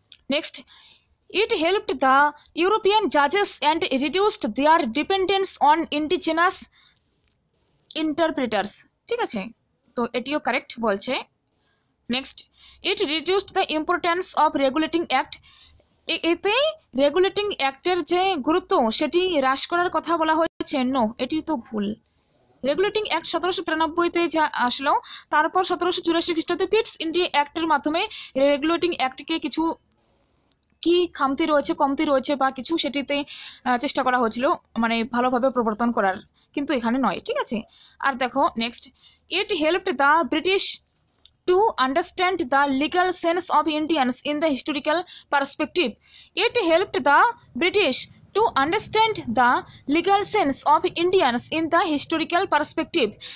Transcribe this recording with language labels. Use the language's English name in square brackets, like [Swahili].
[English] next, it helped the European judges and reduced their dependence on indigenous interpreters, [Bangla] ঠিক আছে। তো এটিও correct বলছে। Next, [English] it reduced the importance of regulating act, [Bangla] এতে regulating অ্যাক্টের যে গুরুত্ব সেটি হ্রাস করার কথা বলা হয়েছে। নো, এটি তো ভুল। রেগুলেটিং অ্যাক্ট 1793-তে যা আসলো, তারপর 1784 খ্রিস্টাব্দে পিটস ইন্ডিয়া অ্যাক্টের মাধ্যমে রেগুলেটিং অ্যাক্টকে কিছু কি খামতি রয়েছে, কমতি রয়েছে বা কিছু সেটিতে চেষ্টা করা হয়েছিল মানে ভালোভাবে প্রবর্তন করার, কিন্তু এখানে নয়, ঠিক আছে। আর দেখো [English] Next, it helped the British to understand the legal sense of Indians in the historical perspective. It helped the British to understand the legal sense of Indians in the historical perspective.